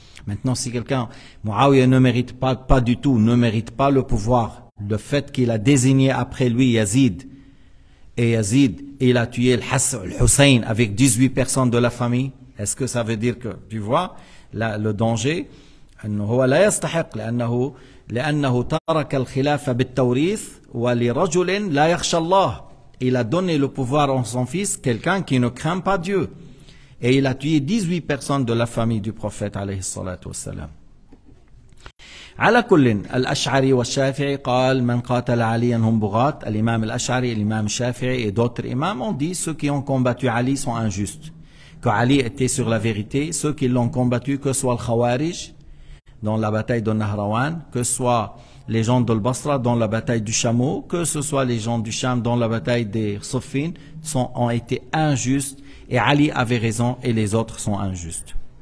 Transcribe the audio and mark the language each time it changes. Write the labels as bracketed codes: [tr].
[fr] Maintenant, si quelqu'un, Muawiyah ne mérite pas du tout, ne mérite pas le pouvoir, le fait qu'il a désigné après lui Yazid, et Yazid, il a tué le Hussein avec 18 personnes de la famille, est-ce que ça veut dire que, tu vois, là, le danger, [ar] هو لا يستحق لأنه ترك الخلافة بالتوريث ولرجل لا يخشى الله. [fr] Il a donné le pouvoir à son fils, quelqu'un qui ne craint pas Dieu. Et il a tué 18 personnes de la famille du prophète [ar] عليه الصلاة والسلام. على كل الأشعري والشافعي قال من قاتل عليا هم بغاة. [fr] الإمام الأشعري, l'imam Shafi'i et d'autres imams ont dit ceux qui ont combattu Ali sont injustes. Que Ali était sur la vérité, ceux qui l'ont combattu, que soit le Khawarij dans la bataille de Nahrawan, que ce soit les gens de Basra dans la bataille du Chameau, que ce soit les gens du Cham dans la bataille des Siffin, ont été injustes et Ali avait raison et les autres sont injustes.